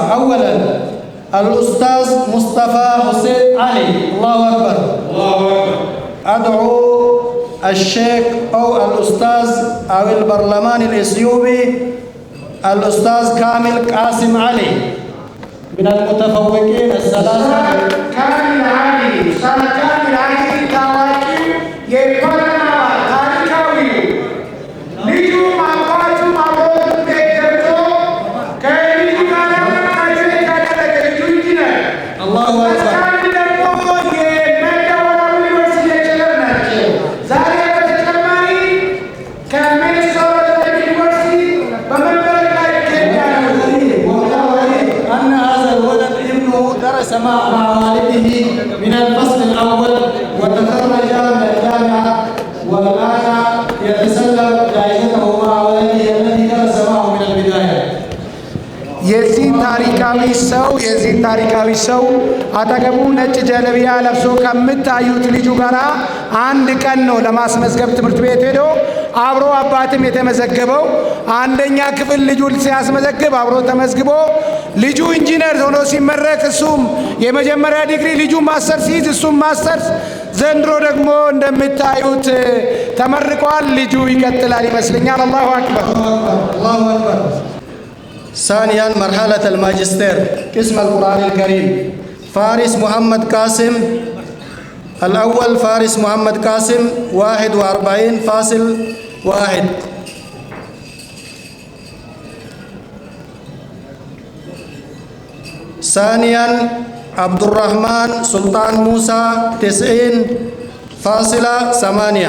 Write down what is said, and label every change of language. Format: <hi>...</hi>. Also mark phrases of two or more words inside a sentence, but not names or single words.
<ar>أولا الأستاذ مصطفى حسين علي. الله أكبر الله أكبر. أدعو الشيخ أو الأستاذ أو البرلمان الإثيوبي الأستاذ كامل قاسم علي من المتفوقين الثلاثة.</ar> <am>ካሚል አሊ ኡስታዝ ካሚል አሊ ታዋቂው የፓርላማ ታሪካዊው ልዩ አባቱ አብሮት ቤት ገብቶ ከልዩ ጋር አጀብ ያደረገ ልዩ ኢንጂነር</am> <ar>الله أكبر</ar> <am>ካሚል ደግሞ የመደወላዊ ዩኒቨርሲቲ ሌክቸረር ናቸው። ዛሬ በተጨማሪ ከሚኒሶታ ዩኒቨርሲቲ በመመረቅ ላይ ይገኛሉ።</am> <ar>أن هذا الولد ابنه درس مع والده من الفصل الأول وتخرج من الجامعة والآن يتسلم جائزته مع والده الذي درس معه من البداية.</ar> <am>የዚህ ታሪካዊ ሰው አጠገቡ ነጭ ጀለቢያ ለብሶ ከምታዩት ልጁ ጋር አንድ ቀን ነው ለማስመዝገብ ትምህርት ቤት ሄዶ አብሮ አባትም የተመዘገበው። አንደኛ ክፍል ልጁን ሲያስመዘግብ አብሮ ተመዝግቦ ልጁ ኢንጂነር ሆኖ ሲመረቅ እሱም የመጀመሪያ ዲግሪ ልጁ ማስተር ሲይዝ እሱም ማስተር ዘንድሮ ደግሞ እንደምታዩት ተመርቋል። ልጁ ይቀጥላል ይመስለኛል።</am> <ar>الله أكبر الله أكبر. ثانيا مرحلة الماجستير قسم القرآن الكريم فارس محمد قاسم. الأول فارس محمد قاسم 41.1. ثانيا عبد الرحمن سلطان موسى 90.8.</ar>